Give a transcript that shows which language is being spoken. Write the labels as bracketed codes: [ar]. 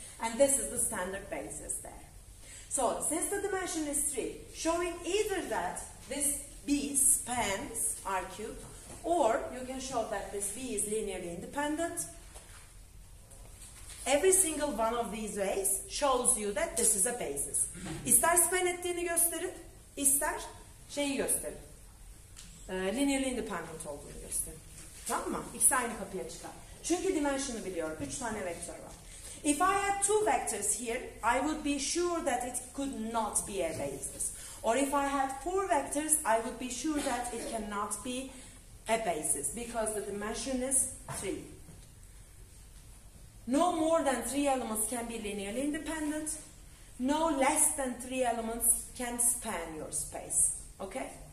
[en] And this is the standard basis there. So, since the dimension is 3, showing either that this B spans R cubed, or you can show that this B is linearly independent. Every single one of these ways shows you that this is a basis. [tr] İster span ettiğini gösterin, ister şeyi gösterin. Linearly independent olduğunu gösterin. Tamam mı? İkisi aynı kapıya çıkar. Çünkü dimension'ı biliyorum. 3 tane vektör var. [en] If I had 2 vectors here, I would be sure that it could not be a basis. Or if I had 4 vectors, I would be sure that it cannot be a basis because the dimension is 3. No more than 3 elements can be linearly independent. No less than 3 elements can span your space. Okay?